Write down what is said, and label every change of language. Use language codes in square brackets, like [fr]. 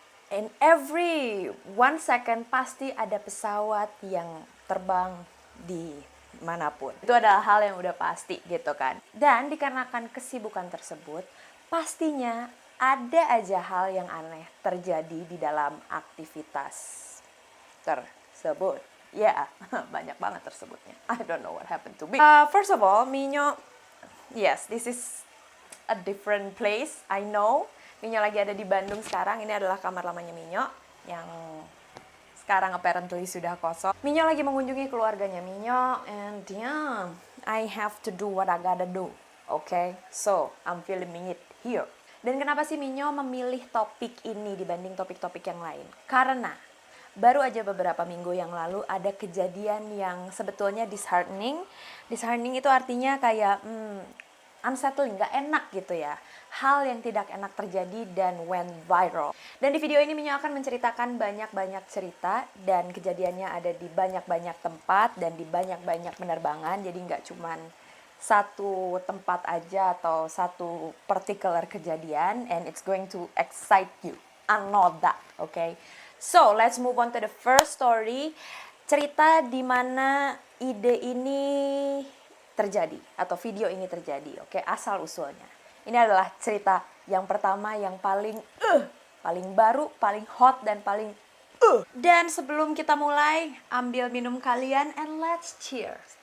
[en] In every 1 second [id] pasti ada pesawat yang terbang di manapun. Itu adalah hal yang udah pasti gitu kan. Dan dikarenakan kesibukan tersebut, pastinya ada aja hal yang aneh terjadi di dalam aktivitas tersebut. Ya, banyak banget tersebutnya. [en] I don't know what happened to me. First of all, Minyo, yes, this is a different place, I know. [id] Minyo lagi ada di Bandung sekarang. Ini adalah kamar lamanya Minyo yang sekarang apparently sudah kosong. Minyo lagi mengunjungi keluarganya Minyo, [en] and yeah, I have to do what I gotta do. Okay, so I'm filming it here. [id] Dan kenapa sih Minyo memilih topik ini dibanding topik-topik yang lain? Karena baru aja beberapa minggu yang lalu ada kejadian yang sebetulnya disheartening. Disheartening itu artinya kayak unsettling, gak enak gitu ya. Hal yang tidak enak terjadi dan [en] went viral. [id] Dan di video ini Minyo akan menceritakan banyak-banyak cerita dan kejadiannya ada di banyak-banyak tempat dan di banyak-banyak penerbangan. Jadi gak cuman satu tempat aja atau satu particular kejadian, [en] and it's going to excite you. I know that, okay? So, let's move on to the first story. [id] Cerita di mana ide ini terjadi atau video ini terjadi, oke? Asal usulnya. Ini adalah cerita yang pertama yang paling baru, paling hot dan paling Dan sebelum kita mulai, ambil minum kalian [en] and let's cheers.